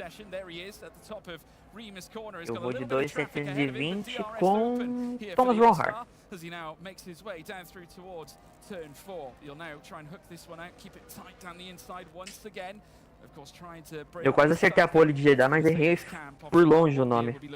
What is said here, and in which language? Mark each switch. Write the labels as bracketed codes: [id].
[en] There he is at the top of Remus Corner. [pt] Eu vou de 2.720 com Thomas Ronhard. [en] As he now makes his way down through towards turn 4. You'll now try and hook this one out, keep it tight down the inside once again. [pt] Eu quase acertei a pole de Jeddah, mas errei por longe o nome.